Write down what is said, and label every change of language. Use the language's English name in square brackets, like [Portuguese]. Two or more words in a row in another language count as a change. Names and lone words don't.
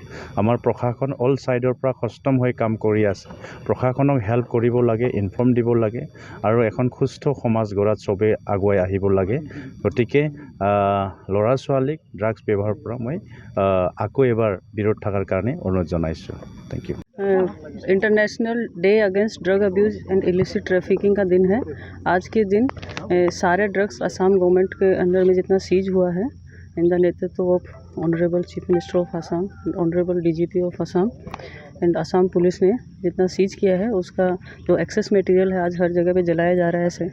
[Assamese] আমাৰ প্ৰশাসন [English] all sideৰ [Assamese] পৰা সষ্টম হৈ কাম কৰি আছে, প্ৰশাসনক হেল্প কৰিব লাগে, ইনফৰ্ম দিব লাগে আৰু এখন সুস্থ সমাজ গঢ়াত চবেই আগুৱাই আহিব লাগে। গতিকে ল'ৰা ছোৱালীক ড্ৰাগছ ব্যৱহাৰৰ পৰা মই আকৌ এবাৰ বিৰত থকাৰ কাৰণে অনুৰোধ জনাইছোঁ। [English] thank you. International Day Against Drug Abuse and Illicit Trafficking [Hindi] का दिन है। आज के दिन सारे ड्रग्स [English] Assam government [Hindi] के अंदर में जितना सीज हुआ है, [English] in the [Hindi] नेतृत्व [English] of Honourable Chief Minister of Assam, Honourable DGP of Assam and Assam Police [Hindi] ने जितना सीज किया है, उसका जो [English] excess material [Hindi] है आज हर जगह पे जलाया जा रहा है।